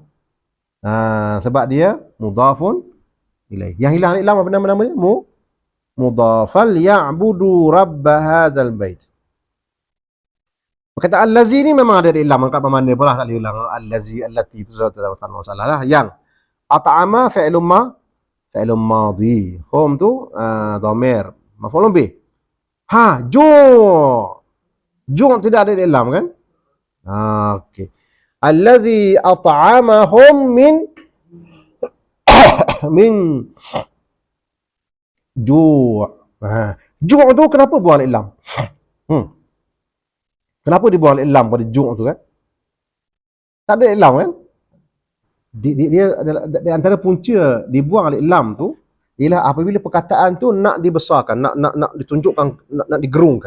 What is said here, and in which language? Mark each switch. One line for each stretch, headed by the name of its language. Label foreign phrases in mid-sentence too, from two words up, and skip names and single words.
Malay: Sebab dia
Arabic: مضاف إليه.
Malay: Yang hilang ilam apa namanya?
Arabic: مضاف فليعبدوا رب هذا البيت.
Malay: Perkataan allazi ni memang ada ilam, kat mana pula tak boleh ulang.
Arabic: الذي، التي
Malay: itu tak masalah lah.
Arabic: Yang أطعم فعل ماض.
Malay: Hum tu
Arabic: ضمير مفعول به.
Malay: Ju'. Ju' tidak ada di lam kan? Okey.
Arabic: الذي أطعمهم من جوع'.
Malay: Ju' tu kenapa buang
Arabic: ألف لام?
Malay: Kenapa dia buang
Arabic: ألف لام
Malay: pada ju' tu kan? Tak ada
Arabic: ألف لام
Malay: kan? Dia di antara punca dibuang alif lam tu ialah apabila perkataan tu nak dibesarkan, nak ditunjukkan, nak digerungkan.